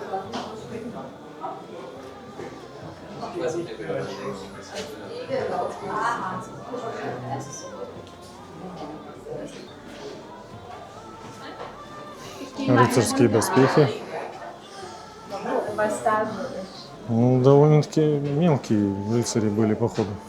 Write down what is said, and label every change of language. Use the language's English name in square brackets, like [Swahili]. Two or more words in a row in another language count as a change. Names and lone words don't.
[Russian] Рыцарские доспехи. [German] Was da so ist. [Russian] Ну, довольно-таки мелкие рыцари были, походу.